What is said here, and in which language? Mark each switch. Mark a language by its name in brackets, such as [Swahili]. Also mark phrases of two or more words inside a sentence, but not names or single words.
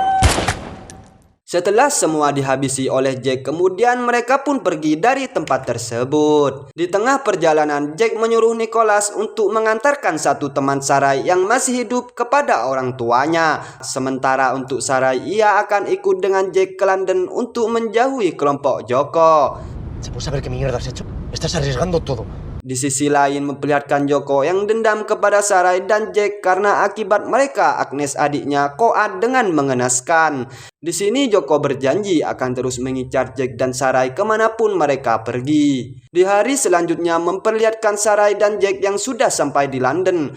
[Indonesian] Setelah semua dihabisi oleh Jack, kemudian mereka pun pergi dari tempat tersebut. Di tengah perjalanan, Jack menyuruh Nicholas untuk mengantarkan satu teman Sarai yang masih hidup kepada orang tuanya. Sementara untuk Sarai, ia akan ikut dengan Jack ke London untuk menjauhi kelompok Joko. [Spanish] ¿Se puede saber qué mierda has hecho? Estás arriesgando todo. [Indonesian] Di sisi lain memperlihatkan Joko yang dendam kepada Sarai dan Jack karena akibat mereka Agnes adiknya koat dengan mengenaskan. Di sini Joko berjanji akan terus mengincar Jack dan Sarai kemanapun mereka pergi. Di hari selanjutnya memperlihatkan Sarai dan Jack yang sudah sampai di London.